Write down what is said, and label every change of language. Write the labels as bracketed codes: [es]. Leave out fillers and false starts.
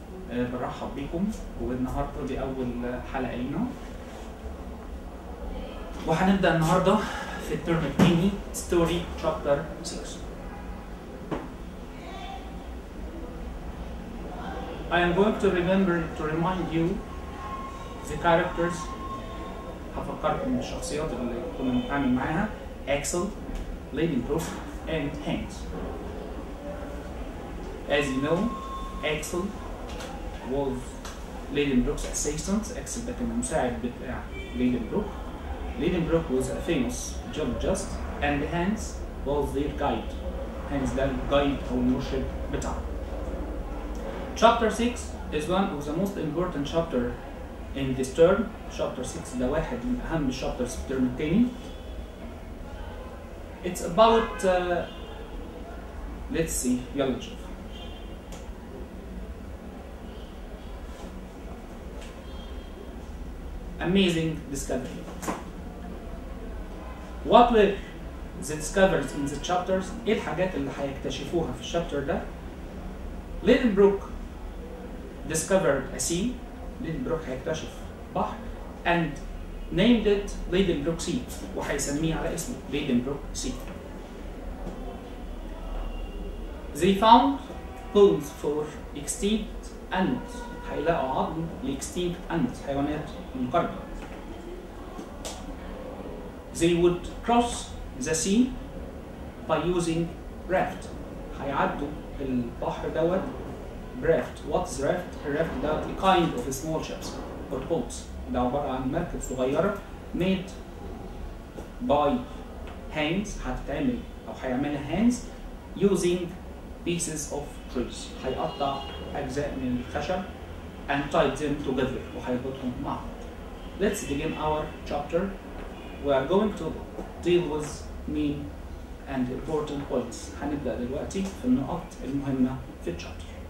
[ar] برحب بكم والنهارده دي أول حلقة لينا. وهنبدأ النهارده في الترم الثاني ستوري شابتر 6. [en] I am going to remind you the characters. [ar] هفكركم بالشخصيات اللي كنا بنتعامل معاها: Axel, Liedenbrock, and Hans. [en] As you know, Axel was Liedenbrock's assistant. [ar] Axel ده كان المساعد بتاع Liedenbrock. [en] Liedenbrock was a famous geologist, and Hans was their guide. [ar] Hans ده الجايد أو المرشد بتاعه. [en] Chapter 6 is one of the most important chapter in this term. [ar] Chapter 6 ده واحد من أهم الشابترز في الترم الثاني. [en] It's about let's see [ar] يلا نشوف. [en] Amazing discovery. What were the discoveries in the chapters؟ [ar] ايه الحاجات اللي هيكتشفوها في الشابتر ده؟ [en] Liedenbrock discovered a sea. Liedenbrock [ar] هيكتشف بحر [en] and named it Liedenbrock Sea [ar] وهيسميه على اسمه [en] Liedenbrock Sea. They found bones for extinct animals. [ar] هيلاقوا عظم ل [en] extinct animals [ar] حيوانات منقرضة. [en] They would cross the sea by using raft. [ar] هيعدوا البحر دوت raft. [en] What's raft؟ [ar] الرافت دوت [en] a kind of small ships or boats. [ar] ده عبارة عن مركب صغيرة [en] made by hands. [ar] هتتعمل أو هيعملها hands using pieces of trees. هيقطع أجزاء من الخشب [en] and tied them together [ar] وهيربطهم مع بعض. [en] Let's begin our chapter. We are going to deal with main and important points. [ar] هنبدأ دلوقتي في النقط المهمة في الشابتر.